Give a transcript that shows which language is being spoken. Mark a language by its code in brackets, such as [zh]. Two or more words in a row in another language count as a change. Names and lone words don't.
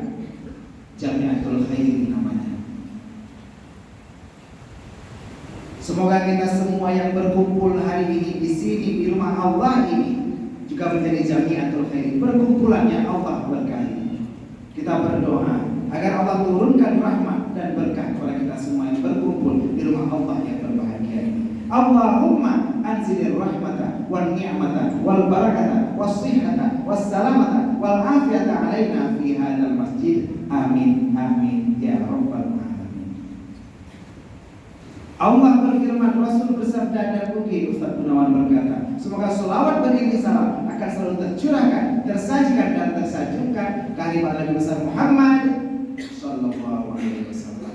[id] Jamiatul Khair namanya. Semoga kita semua yang berkumpul hari ini di sini di rumah Allah ini juga menjadi Jamiatul Khair, perkumpulannya Allah berkahi. Kita berdoa agar Allah turunkan rahmat dan berkah kepada kita semua yang berkumpul di rumah Allah yang berbahagia ini. [ar] اللهم أنزل الرحمة والنعمة والبركة والصحة والسلامة والعافية علينا في هذا المسجد. آمين آمين يا رب العالمين. [id] Allah berfirman, Rasul bersabda, dan Ugi Ustaz Gunawan berkata, semoga selawat beriring salam akan selalu tercurahkan, tersajikan dan tersajungkan kehadiran Nabi besar Muhammad [ar] صلى الله عليه وسلم.